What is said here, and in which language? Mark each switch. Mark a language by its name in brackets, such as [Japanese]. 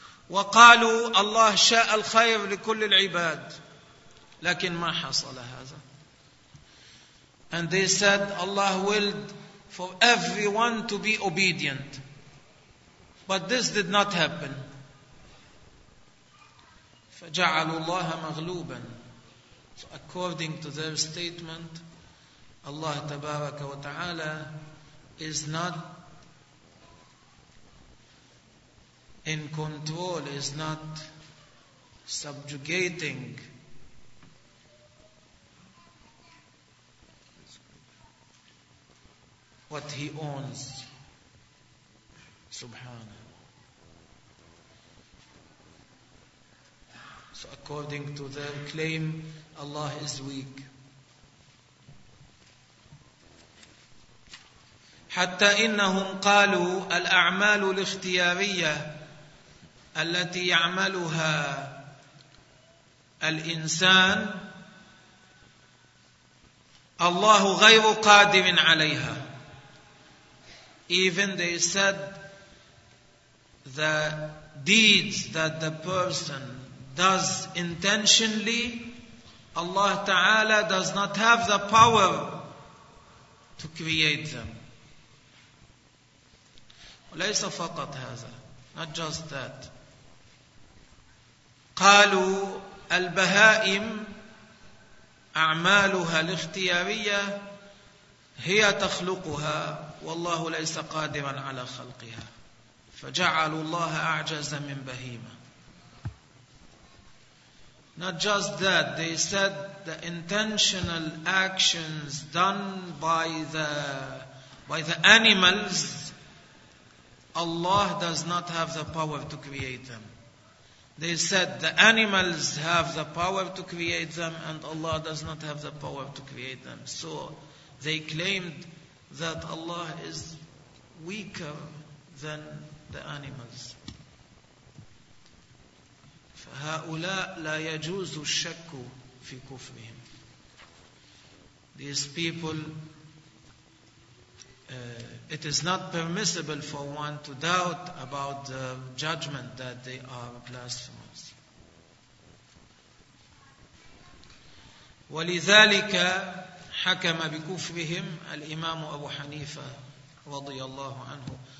[Arabic] وقالوا الله شاء الخير لكل العباد, لكن ما حصل هذا. [English] And they said Allah willed for everyone to be obedient, but this did not happen. [Arabic] فجعلوا الله مغلوبا. [English] So according to their statement, Allah [Arabic] تبارك وتعالى [English] is not in control, is not subjugating what He owns. [Arabic] Subhana. [English] So according to their claim, Allah is weak. [Arabic] حتى إنهم قالوا الأعمال الاختيارية التي يعملها الإنسان الله غير قادر عليها. [English] Even they said the deeds that the person does intentionally, Allah Ta'ala does not have the power to create them. [Arabic] وليس فقط هذا, [English] not just that. [Arabic] قالوا البهائم أعمالها الاختيارية هي تخلقها والله ليس قادرا على خلقها, فجعلوا الله أعجز من بهيمة. [English] Not just that, they said the intentional actions done by the animals, Allah does not have the power to create them. They said the animals have the power to create them and Allah does not have the power to create them. So they claimed that Allah is weaker than the animals. [Arabic] فهؤلاء لا يجوز الشك في كفرهم. [English] These people, it is not permissible for one to doubt about the judgment that they are blasphemers. [Arabic] ولذلك حكم بكفرهم الإمام أبو حنيفة رضي الله عنه.